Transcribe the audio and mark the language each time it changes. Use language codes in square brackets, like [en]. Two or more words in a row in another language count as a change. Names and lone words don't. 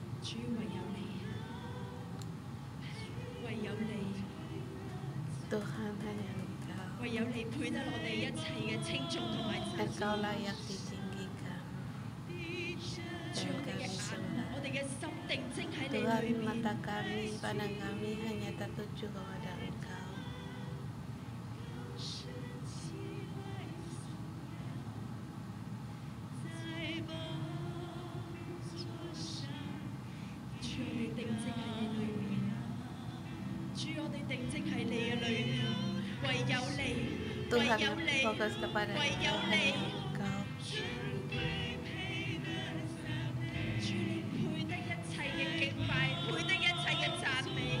[yue] 主唯有你，唯有你， [id] Tuhan hanya Engkau. [yue] 唯有你配得我哋一切嘅稱頌同埋讚 [id] Engkau [yue] 頌。 [id] layak ditinggikan [yue] 主， [id] dan [yue] 我哋嘅 [id] kami [yue] 眼， [id] sembah. [yue] 我哋嘅心定睛喺你 [id] Tuhan, [yue] 裏面。 [id] mata kami, pandang kami hanya tertuju kepada Engkau. [yue] 主，我哋定睛喺你裏面。主，我哋定睛喺你嘅裏面。唯有你，唯 [id] Tuhan [yue] 有你， [id] fokus kepada [yue] 唯 [id] Engkau, [yue] 有 [id] hanya [yue] 你。 [id] Engkau. [yue] 主，你配得一切嘅敬拜，配得一切嘅讚美。